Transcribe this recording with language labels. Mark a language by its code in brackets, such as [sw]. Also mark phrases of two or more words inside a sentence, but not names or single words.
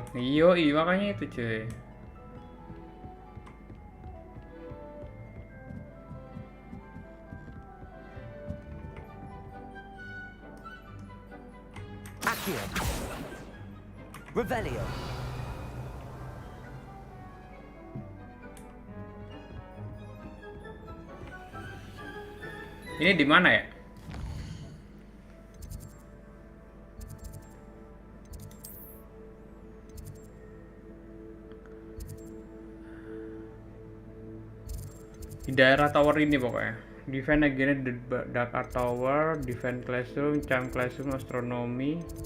[id] Iya, makanya itu, cuy. Accio. Revelio. Ini di mana ya? Di daerah tower ini pokoknya. [en] Defend against the dark tower, defend classroom, charm classroom, astronomy.